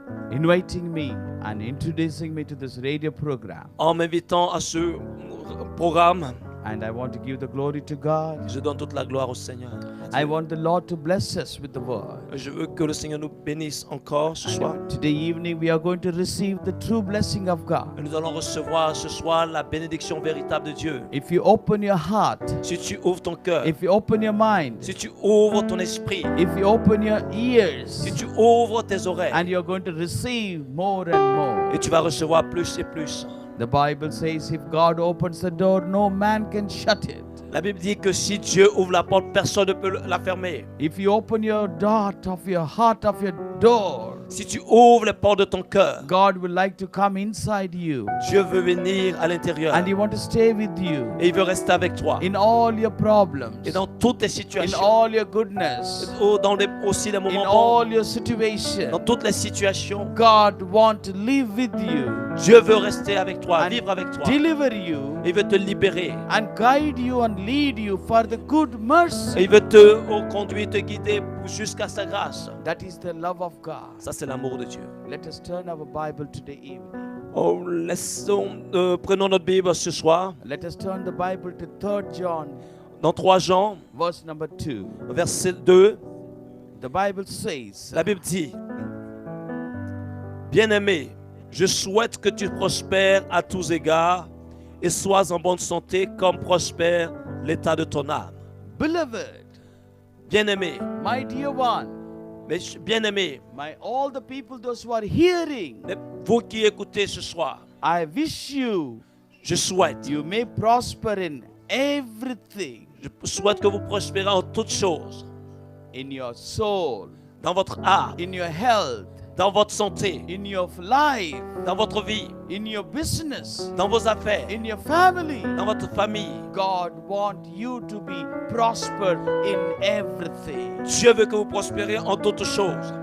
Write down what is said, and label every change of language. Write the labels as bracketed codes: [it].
[en] inviting me and introducing me to this radio program. [fr] en m'invitant à ce programme. [en] And I want to give the glory to God. [fr] Je donne toute la gloire au Seigneur. [en] I want the Lord to bless us with the word. [fr] Je veux que le Seigneur nous bénisse encore ce soir. [en] Today evening we are going to receive the true blessing of God. [fr] Et nous allons recevoir ce soir la bénédiction véritable de Dieu. [en] If you open your heart, [fr] Si tu ouvres ton cœur, [en] if you open your mind, [fr] si tu ouvres ton esprit, [en] if you open your ears, [fr] si tu ouvres tes oreilles, [en] and you're going to receive more and more. [fr] et tu vas recevoir plus et plus. [en] The Bible says if God opens the door, no man can shut it. [fr] La Bible dit que si Dieu ouvre la porte, personne ne peut la fermer. [en] If you open your dot of your heart of your door, [fr] Si tu ouvres les portes de ton cœur, [en] God would like to come inside you. [fr] Dieu veut venir à l'intérieur [en] And He wants to stay with you [fr] et il veut rester avec toi. [en] in all your problems, [fr] Et dans toutes tes [en] in situations, all your goodness, [fr] aussi les [en] in [fr] moments bons, [en] all your situations. [fr] dans toutes les situations, [en] God wants to live with you [fr] Dieu veut rester avec toi, [en] and [fr] vivre avec toi. [en] deliver you [fr] Il veut te libérer. [en] and guide you and lead you for the good [fr] Et [en] mercy. [fr] il veut te conduire, te guider jusqu'à sa grâce. [en] That is the love of God. [fr] Ça, c'est l'amour de Dieu. [en] Let us turn our Bible today evening. [fr] Prenons notre Bible ce soir. [en] Let us turn the Bible to 3 John, [fr] Dans 3 Jean, [en] verse number 2. [fr] verset 2, [en] The Bible says, [fr] la Bible dit, Bien-aimé, je souhaite que tu prospères à tous égards et sois en bonne santé comme prospère l'état de ton âme. [en] Beloved, [fr] Bien-aimé, [en] my dear one, [fr] bien-aimé, [en] all the people, those who are hearing, [fr] vous qui écoutez ce soir, [en] I wish you [fr] je [en] may prosper in everything, [fr] souhaite que vous prospérez en toutes choses, [en] in your soul, [fr] dans votre âme, [en] in your health, [fr] dans votre santé, [en] in your life, [fr] dans votre vie, [en] in your business, [fr] dans vos affaires, [en] in your family. [fr] dans votre famille. [en] God wants you to be prosper in everything. [fr] Dieu veut que vous prospérez en toutes choses.